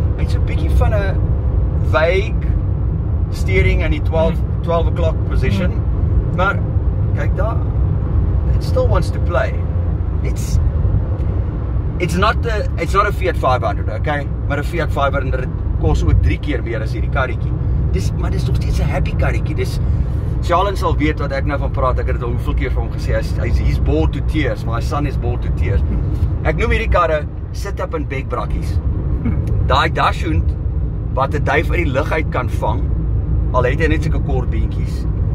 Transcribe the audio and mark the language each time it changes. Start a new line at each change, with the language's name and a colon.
Afrikaans: Hy het so 'n bietjie van 'n vague steering in die 12 o'clock position. Maar kyk daar,
English: it still wants to play. It's not a Fiat 500, okay?
Afrikaans: Maar 'n Fiat 500 kos ook 3 keer meer as hierdie karretjie. Maar dis nog steeds 'n happy karretjie. Charlotte sal weet wat ek nou van praat. Ek het dit al hoeveel keer vir hom gesê.
English: He's bored to tears. My son is bored to tears.
Afrikaans: Ek noem hierdie karre sit-up en bekbrakkies. Daai dashhound wat 'n duif uit die lug uit kan vang, al het hy net sulke kort beentjies.